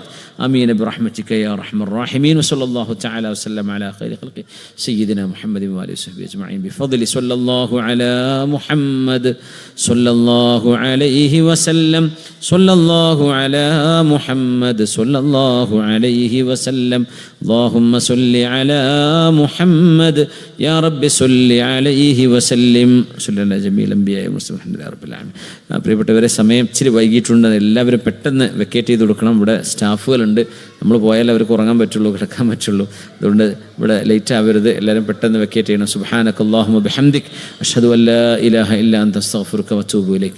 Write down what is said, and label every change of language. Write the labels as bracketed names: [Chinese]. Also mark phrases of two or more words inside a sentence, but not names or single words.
[Arabic] آمين برحمتك يا أرحم الراحمين. وصلى الله تعالى وسلم على خير خلقه سيدنا محمد وآله وصحبه أجمعين بفضل صلى الله على محمد صلى الله عليه وسلم. صلى الله على محمد صلى الله عليه وسلم. اللهم صل على محمد يا رب صل عليه وسلم. صلى الله جميع الأنبياء والمرسلين الحمد لله رب العالمين. [Malayalam] പ്രിയപ്പെട്ടവരെ, സമയം ഇച്ചിരി വൈകിട്ടുണ്ട്. എല്ലാവരും പെട്ടെന്ന് വെക്കേറ്റ് ചെയ്ത് കൊടുക്കണം. ഇവിടെ സ്റ്റാഫുകളുണ്ട്, നമ്മൾ പോയാലേ അവർക്ക് ഉറങ്ങാൻ പറ്റുള്ളൂ, കിടക്കാൻ പറ്റുള്ളൂ. അതുകൊണ്ട് ഇവിടെ ലേറ്റ് ആവരുത്, എല്ലാവരും പെട്ടെന്ന് വെക്കേറ്റ് ചെയ്യണം. [Arabic] سبحانك اللهم بحمدك أشهد أن لا إله إلا أنت أستغفرك وأتوب إليك.